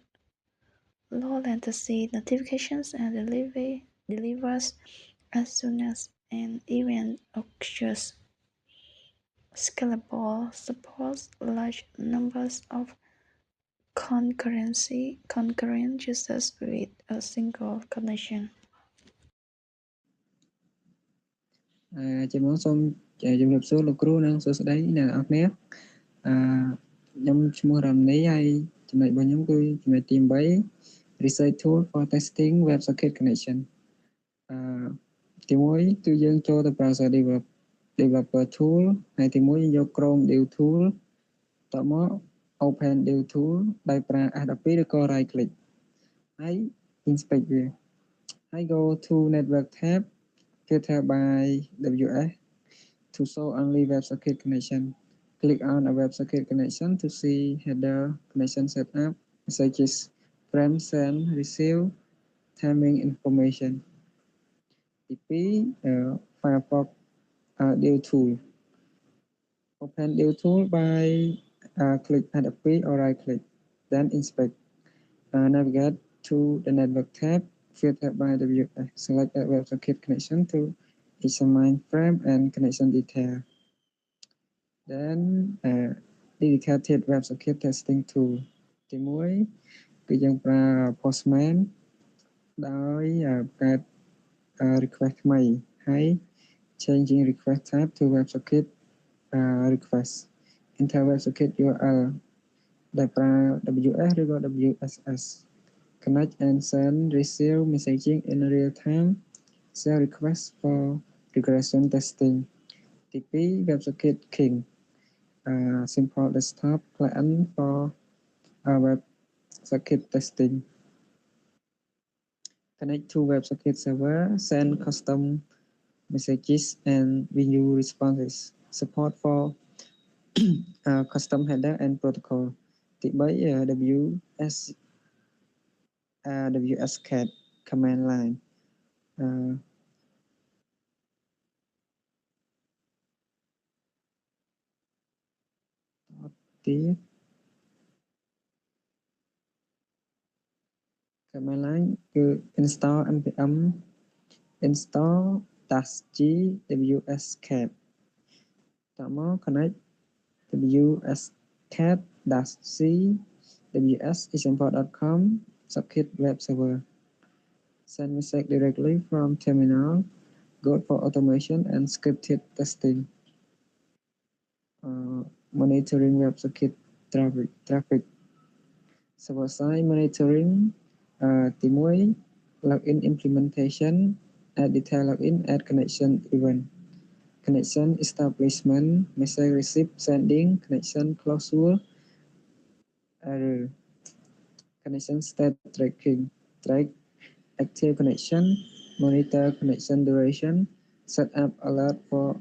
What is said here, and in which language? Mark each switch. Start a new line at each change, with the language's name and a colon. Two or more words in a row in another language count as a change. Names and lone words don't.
English: Low latency notifications are delivered as soon as an event occurs. Scalable supports large numbers of concurrent users with a single connection.
Khmer: ជំនួសសូមជំរាបសួរលោកគ្រូនិងសួស្តីអ្នកនរគ្នាខ្ញុំឈ្មោះរ៉ាំនីហើយ ចំណុចរបស់ខ្ញុំគឺចំណុចទី8
English: Research Tool for Testing WebSocket Connection
Khmer: ទី1គឺយើងចូលទៅ
English: Browser Developer Tool
Khmer: ហើយទី1យក
English: Chrome Dev Tool
Khmer: តមក
English: Open Dev Tool
Khmer: ដោយប្រើ
English: F12
Khmer: ឬក៏
English: right click ហើយ inspect
Khmer: វាហើយ
English: go to Network tab filter by WS to show only WebSocket connection. Click on a WebSocket connection to see header connection setup, messages, frame send, receive, timing information. TP Firefox Dev Tool. Open Dev Tool by click F12 or right click, then inspect. Navigate to the network tab, filter by WS. Select a WebSocket connection to examine frame and connection detail. Then dedicated WebSocket testing tool
Khmer: ទី1គឺយើងប្រើ
English: Postman
Khmer: ដោយកើត
English: request
Khmer: ថ្មីហើយ
English: changing request type to WebSocket request enter WebSocket URL
Khmer: ដែលប្រើ
English: WS
Khmer: ឬក៏
English: WSS connect and send receive messaging in real time share request for regression testing ទី2 WebSocket King simple desktop client for WebSocket testing connect to WebSocket server send custom messages and view responses support for custom header and protocol ទី3 WSCat command line ទៀត command line គឺ install npm install -g wscat
Khmer: តមក
English: connect wscat -c ws-example.com socket web server send message directly from terminal good for automation and scripted testing monitoring WebSocket traffic server side monitoring ទី1 login implementation add detail login add connection event connection establishment message receipt sending connection closure error connection state tracking track active connection monitor connection duration set up alert for